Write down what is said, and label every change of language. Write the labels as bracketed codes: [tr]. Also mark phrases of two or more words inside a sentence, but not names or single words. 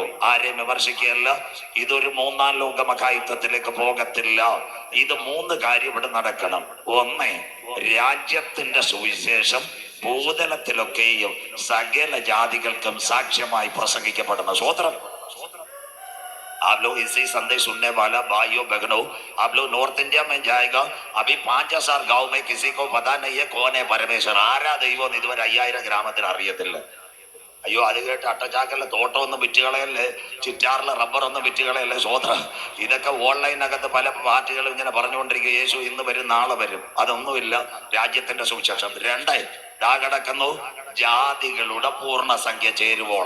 [ml] ആരെയും വിമർശിക്കുകയല്ല, ഇതൊരു 3-ാം ലോക മഹായുദ്ധത്തിലേക്ക് പോകത്തില്ല. ഇത് 3 കാര്യം ഇവിടെ നടക്കണം. ഒന്ന്, രാജ്യത്തിന്റെ സുവിശേഷം ഭൂതലത്തിലൊക്കെയും സകല ജാതികൾക്കും സാക്ഷ്യമായി പ്രസംഗിക്കപ്പെടുന്ന സ്വോത്രം. [hi] आप लोग इसी संदेश सुनने वाला भाइयों बहनों, आप लोग नॉर्थ इंडिया में जाएगा, अभी 5,000 गांव में किसी को पता नहीं है कौन है परमेश्वर. [ml] ആരാ ദൈവം ഇതുവരെ 5000 ഗ്രാമത്തിൽ അറിയത്തില്ല. അയ്യോ, അത് കേട്ട് അട്ടച്ചാക്കല്ല തോട്ടമൊന്നും വിറ്റുകളയല്ലേ, ചിറ്റാറിലെ റബ്ബറൊന്നും വിറ്റുകളയല്ലേ. സ്വോത്ര, ഇതൊക്കെ ഓൺലൈനകത്ത് പല പാർട്ടികളും ഇങ്ങനെ പറഞ്ഞുകൊണ്ടിരിക്കുക, യേശു ഇന്ന് വരും നാളെ വരും. അതൊന്നുമില്ല. രാജ്യത്തിന്റെ സുവിശേഷം. 2, കിടക്കുന്നു ജാതികളുടെ പൂർണ്ണസംഖ്യ ചേരുവോളം.